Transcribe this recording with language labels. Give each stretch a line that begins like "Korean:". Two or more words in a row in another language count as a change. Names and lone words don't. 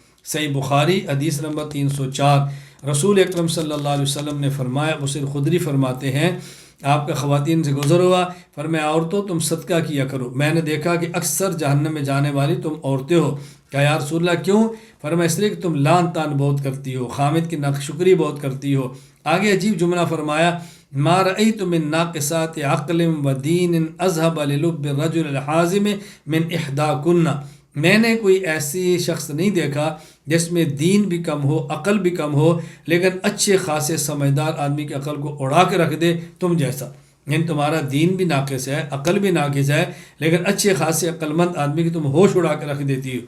Urdu: صحیح بخاری حدیث نمبر 304، رسول اکرم
Arabic: صلی اللہ علیہ وسلم
Urdu: نے فرمایا، ابوسعید خدری فرماتے ہیں آپ کا خواتین سے گزر ہوا، فرمایا عورتوں تم صدقہ کیا کرو، میں نے دیکھا کہ اکثر جہنم میں جانے والی تم عورتیں ہو۔ کہا
Arabic: یا رسول اللہ
Urdu: کیوں؟ فرمایا اس لیے کہ تم لان تان بہت کرتی ہو، خامد کی ناشکری بہت کرتی ہو۔ آگے عجیب جملہ فرمایا،
Arabic: ما رأیت من ناقصات عقل و دین اذهب للب الرجل الحازم من احداکن۔
Urdu: میں نے کوئی ایسی شخص نہیں دیکھا جس میں دین بھی کم ہو، عقل بھی کم ہو، لیکن اچھے خاصے سمجھدار آدمی کی عقل کو اڑا کے رکھ دے تم جیسا۔ یعنی تمہارا دین بھی ناقص ہے، عقل بھی ناقص ہے، لیکن اچھے خاصے عقل مند آدمی کی تم ہوش اڑا کے رکھ دیتی ہو۔